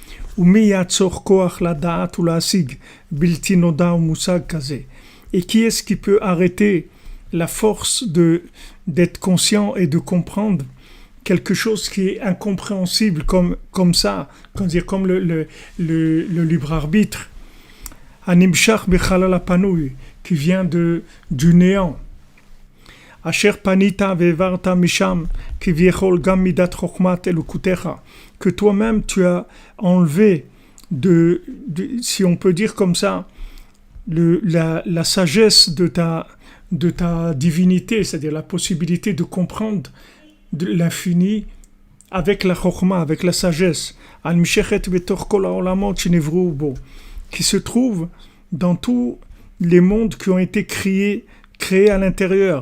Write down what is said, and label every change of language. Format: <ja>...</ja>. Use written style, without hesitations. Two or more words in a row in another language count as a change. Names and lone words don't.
<fr>Et qui est-ce qui peut arrêter la force d'être conscient et de comprendre quelque chose qui est incompréhensible comme ça, comme le libre arbitre,</fr> <he>הנמשך בחלל הפנוי,</he> <fr>qui vient du néant.</fr> <he>אשר פינית וברחת משם כי ויכול גם מידת חכמת אלוקותך,</he> <fr>que toi-même tu as enlevé si on peut dire comme ça, la sagesse de ta divinité, c'est-à-dire la possibilité de comprendre de l'infini avec la chokhma, avec la sagesse, qui se trouve dans tous les mondes qui ont été créés à l'intérieur.</fr>